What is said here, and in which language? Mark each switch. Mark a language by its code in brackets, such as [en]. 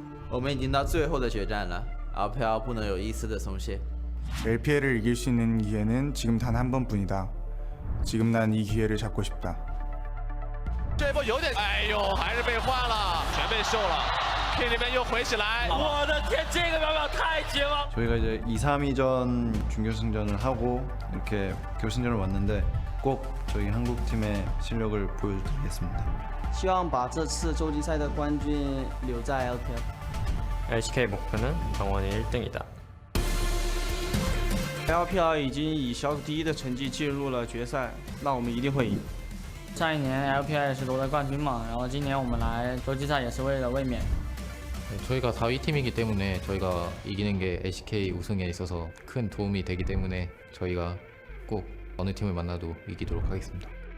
[zh] 我们已经到最后的决战了 ，LPL 不能有一丝的松懈。 [ko] LPL을 이길 수 있는 기회는 지금 단 한 번뿐이다. 지금 난 이 기회를 잡고 싶다. [zh] 这波有点，哎呦，还是被换了，全被秀了。 K 那边又回起来，我的天，这个秒秒太绝望。 [ko] 저희가 이제 2, 3위전 준결승전을 하고 이렇게 결승전을 왔는데 꼭 저희 한국팀의 실력을 보여드리겠습니다. [zh] 希望把这次洲际赛的冠军留在 LPL。 [ko] LCK 목표는 정원이 1등이다. [zh] LPL 已经以小组第一的成绩进入了决赛，那我们一定会赢。上一年 LPL 也是夺得冠军嘛，然后今年我们来洲际赛也是为了卫冕。 [ko] 저희가 4위 팀이기 때문에 저희가 이기는 게 LCK 우승에 있어서 큰 도움이 되기 때문에 저희가 꼭 어느 팀을 만나도 이기도록 하겠습니다.